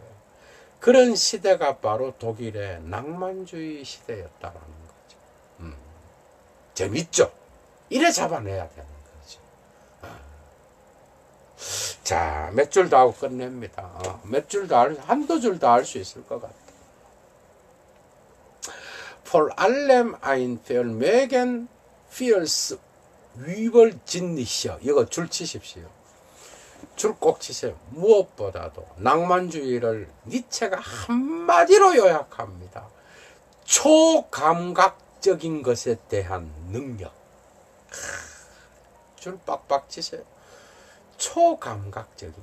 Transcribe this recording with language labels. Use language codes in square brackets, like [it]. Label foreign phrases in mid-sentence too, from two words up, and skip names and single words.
[ko] 그런 시대가 바로 독일의 낭만주의 시대였다라는 거죠. 재밌죠? 이래 잡아내야 되는 거죠. 자, 몇 줄 더 하고 끝냅니다. 몇 줄 더 한두 줄 더 할 수 있을 것 같아요. [de] Vor allem ein Vermögen fürs Übersinnliche. [ko] 이거 줄 치십시오. 줄 꼭 치세요. 무엇보다도 낭만주의를 니체가 한마디로 요약합니다. 초감각적인 것에 대한 능력. 줄 빡빡 치세요. 초감각적인.